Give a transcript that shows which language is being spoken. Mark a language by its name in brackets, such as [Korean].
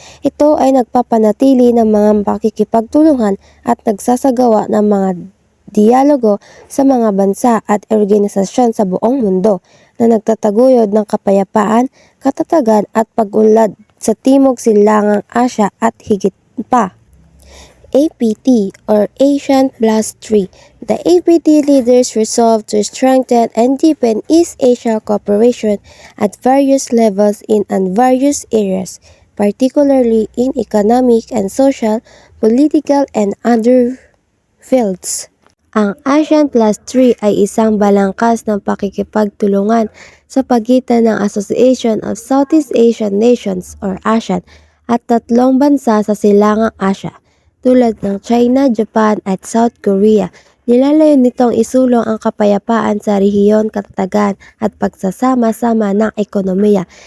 [Filipino] Ito ay nagpapanatili ng mga pakikipagtulungan at nagsasagawa ng mga dialogo sa mga bansa at organisasyon sa buong mundo na nagtataguyod ng kapayapaan, katatagan at pag-unlad sa Timog Silangang Asya at higit pa. [English] APT or ASEAN Plus 3. The APT leaders resolved to strengthen and deepen East Asia cooperation at various levels in and various areas, particularly in economic and social, political and other fields. [Filipino] Ang ASEAN Plus 3 ay isang balangkas ng pakikipagtulungan sa pagitan ng Association of Southeast Asian Nations or ASEAN at 3 bansa sa Silangang Asya, tulad ng China, Japan at South Korea. Nilalayon nitong isulong ang kapayapaan sa rehiyon, katatagan at pagsasama-sama ng ekonomiya.